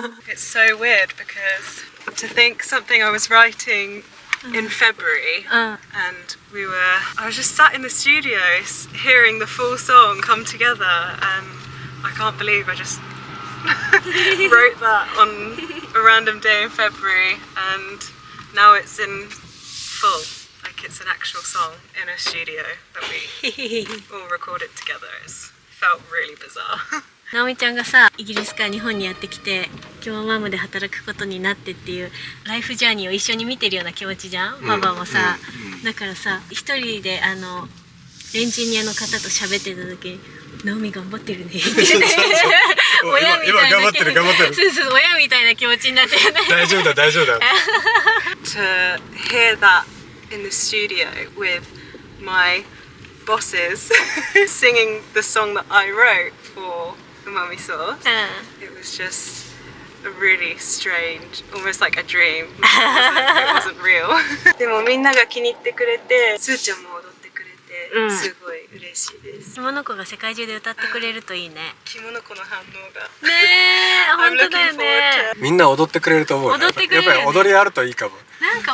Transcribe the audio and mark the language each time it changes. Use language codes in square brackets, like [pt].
[en] It's so weird because to think something I was writing in February and I was just sat in the studio hearing the full song come together and I can't believe I just wrote that on a random day in February and now it's in full, like it's an actual song in a studio that we all recorded together. It's felt really bizarre. [ja] なおみちゃんがさ、イギリスから日本にやってきてキモマムで働くことになってっていうライフジャーニーを一緒に見てるような気持ちじゃん、パパもさ、だからさ、一人でエンジニアの方と喋ってた時に「ナオミ頑張ってるね」って親みたいな、今頑張ってるそうそう、親みたいな気持ちになってるね。大丈夫だ大丈夫だ。 [en] To hear that in the studio with my bosses singing the song that I wrote for UMAMI SAUCE. It was just a really strange, almost like a dream. It wasn't real. [ja] でもみんなが気に入ってくれて、スーちゃんも踊ってくれて、すごい嬉しいです。キモノコが世界中で歌ってくれるといいね。キモノコの反応が。ねえ、本当だよね。みんな踊ってくれると思う。踊ってくれる。やっぱり踊りあるといいかも。なんか